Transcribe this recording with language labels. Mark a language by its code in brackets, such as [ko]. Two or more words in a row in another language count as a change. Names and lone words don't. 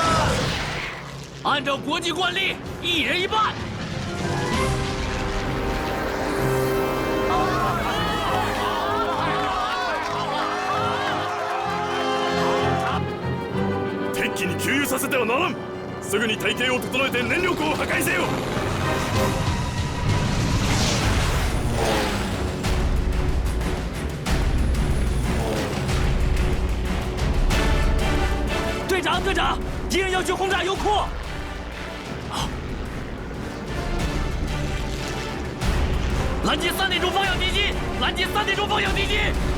[zh] 按照国际惯例，1人1半。 [ja] 敵機に給油させてはならん。すぐに隊形を整えて燃力を破壊せよ。 [zh] 队长，队长，敌人要去轰炸油库。拦截3点钟方向敌机，拦截3点钟方向敌机。